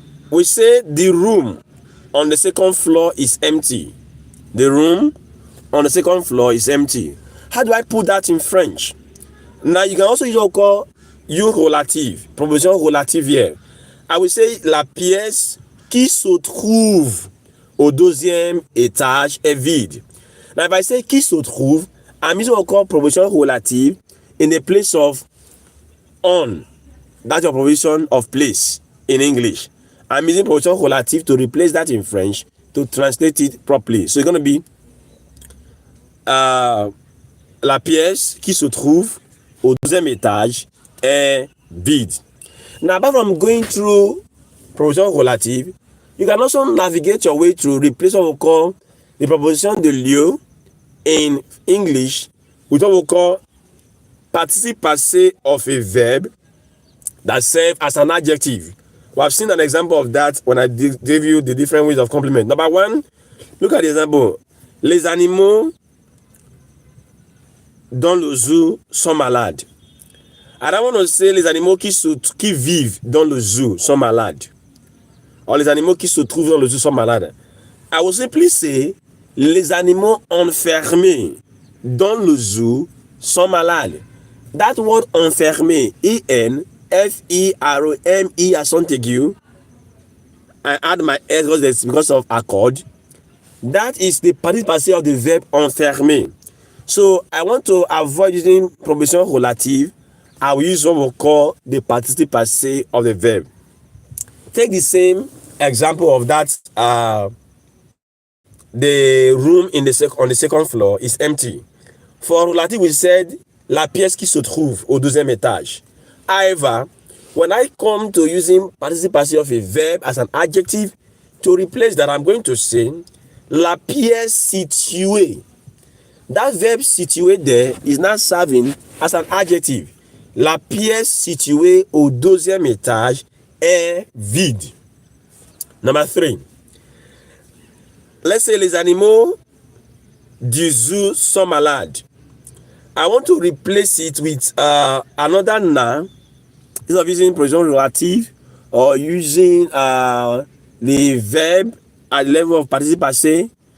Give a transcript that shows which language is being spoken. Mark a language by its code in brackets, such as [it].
[en] We say the room on the second floor is empty. The room on the second floor is empty. How do I put that in French? Now you can also use what we call you relative, proposition relative here. I will say [fr] la pièce qui se trouve au deuxième étage est vide. [en] Now if I say [fr] qui se trouve, [en] I'm using what we call proposition relative in the place of on. That's your proposition of place in English. I'm using proposition relative to replace that in French to translate it properly. So it's going to be [fr] la pièce qui se trouve au deuxième étage est vide. [en] Now, apart from going through proposition relative, you can also navigate your way to replace what we call the proposition de lieu in English with what we call participe passé of a verb that serves as an adjective. We have seen an example of that when I gave you the different ways of complement. Number one, look at the example. [fr] Les animaux dans le zoo sont malades. [en] I don't want to say [fr] les animaux qui vivent dans le zoo sont malades. Or les animaux qui se trouvent dans le zoo sont malades. [en] I will simply say [fr] les animaux enfermés dans le zoo sont malades. [en] That word enfermé, E-N, F-E-R-O-M-E accent aigu, I add my S because of accord. That is the participe passé of the verb enfermé. So I want to avoid using proposition relative. I will use what we call the participe passé of the verb. Take the same example of that. The room on the second floor is empty. For relative, we said [fr] la pièce qui se trouve au deuxième étage. [en] However, when I come to using participe passé of a verb as an adjective, to replace that, I'm going to say [fr] la pièce située. [en] That verb situé there is now serving as an adjective. [fr] La pièce située au deuxième étage est vide. [en] Number 3. Let's say [fr] les animaux du zoo sont malades. [en] I want to replace it with another noun instead of using proposition relative or using the verb at the level of participe passé.